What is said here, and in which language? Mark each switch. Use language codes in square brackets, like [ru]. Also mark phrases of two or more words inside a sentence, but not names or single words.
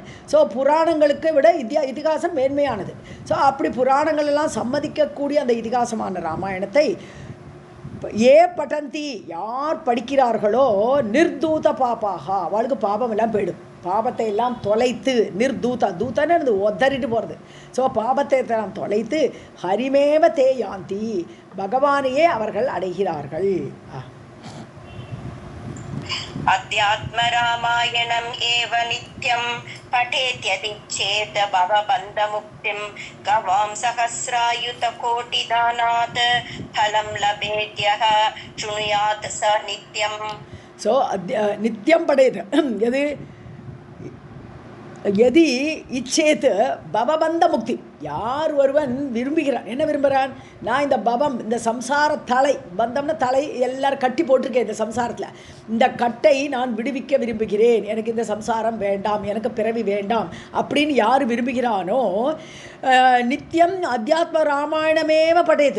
[ta] ஸோ புராணங்களுக்கு விட இதிகாசம் மேன்மையானது. ஸோ அப்படி புராணங்கள் எல்லாம் சம்மதிக்கக்கூடிய அந்த இதிகாசமான ராமாயணத்தை ஏ பட்டந்தி யார் படிக்கிறார்களோ, [sa] निर्धूत पापक, [ta] அவளுக்கு பாபம் எல்லாம் போயிடும். பாபத்தை எல்லாம் தொலைத்து, நிர்தூத, தூத்தன்னு ஒத்தரிட்டு போகிறது. ஸோ பாபத்தை எல்லாம் தொலைத்து [sa] हरिमेव ते यान्ति, [ta] பகவானையே அவர்கள் அடைகிறார்கள். [sa] अध्यात्म रामायणम् एव नित्यं पठेत्यति चेत् भवबन्धमुक्तिं गवां सहस्रायुतकोटिदानात् फलं लभेत्यः शृणुयात् स नित्यम्. [ta] ஸோ நித்தியம் படையது எது? [sa] यदि इच्छेत् भवबन्ध मुक्ति, [ta] யார் ஒருவன் விரும்புகிறான், என்ன விரும்புகிறான்? நான் இந்த பவம், இந்த சம்சார தலை, பந்தம்னா தலை, எல்லாரும் கட்டி போட்டிருக்கேன் இந்த சம்சாரத்தில், இந்த கட்டை நான் விடுவிக்க விரும்புகிறேன், எனக்கு இந்த சம்சாரம் வேண்டாம், எனக்கு பிறவி வேண்டாம் அப்படின்னு யார் விரும்புகிறானோ, நித்தியம் அத்தியாத்ம ராமாயணமேவ படையது.